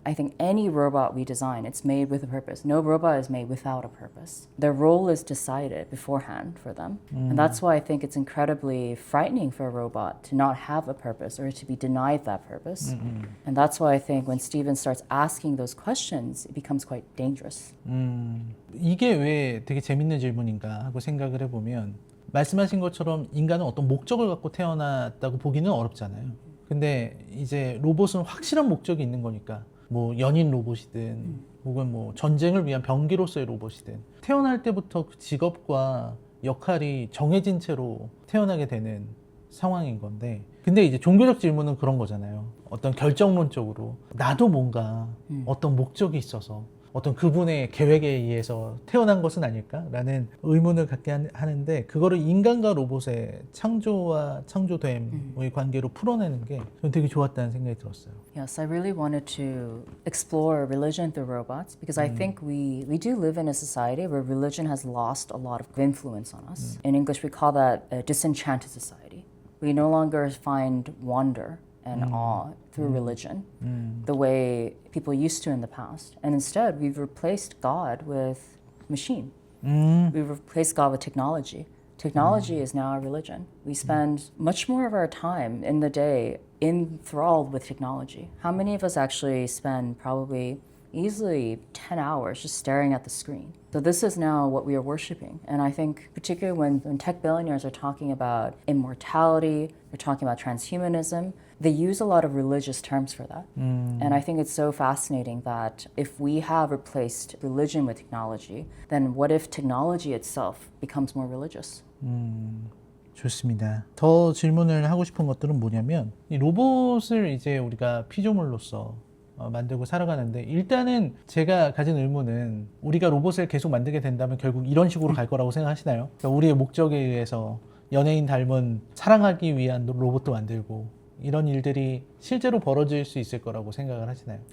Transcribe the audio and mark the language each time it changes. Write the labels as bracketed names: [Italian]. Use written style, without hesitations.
[English] I think any robot we design, it's made with a purpose. No robot is made without a purpose. Their role is decided beforehand for them. And that's why I think it's incredibly frightening for a robot to not have a purpose or to be denied that purpose. And that's why I think when Steven starts asking those questions, it becomes quite dangerous. [Korean] 이게 왜 되게 재밌는 질문인가 하고 생각을 해보면 말씀하신 것처럼 인간은 어떤 목적을 갖고 태어났다고 보기는 어렵잖아요. 근데 이제 로봇은 확실한 목적이 있는 거니까 뭐 연인 로봇이든 혹은 뭐 전쟁을 위한 병기로서의 로봇이든 태어날 때부터 그 직업과 역할이 정해진 채로 태어나게 되는 상황인 건데, 근데 이제 종교적 질문은 그런 거잖아요. 어떤 결정론적으로 나도 뭔가 어떤 목적이 있어서 어떤 그분의 계획에 의해서 태어난 것은 아닐까라는 의문을 갖게 하는데, 그거를 인간과 로봇의 창조와 창조됨의 관계로 풀어내는 게 저는 되게 좋았다는 생각이 들었어요. [English] Yes, I really wanted to explore religion through robots because I think we do live in a society where religion has lost a lot of influence on us. In English, we call that a disenchanted society. We no longer find wonder and awe through religion the way people used to in the past. And instead, we've replaced God with machine. We've replaced God with technology. Technology is now our religion. We spend much more of our time in the day enthralled with technology. How many of us actually spend probably easily 10 hours just staring at the screen? So this is now what we are worshiping. And I think particularly when tech billionaires are talking about immortality, they're talking about transhumanism, they use a lot of religious terms for that. And I think it's so fascinating that if we have replaced religion with technology, then what if technology itself becomes more religious? [Korean] 좋습니다. 더 질문을 하고 싶은 것들은 뭐냐면, 이 로봇을 이제 우리가 피조물로서 만들고 살아가는데, 일단은 제가 가진 의문은 우리가 로봇을 계속 만들게 된다면 결국 이런 식으로 갈 거라고 생각하시나요? 그러니까 우리의 목적에 의해서 연예인 닮은 사랑하기 위한 로봇도 만들고 이런 일들이 실제로 벌어질 수 있을 거라고 생각을 하시나요?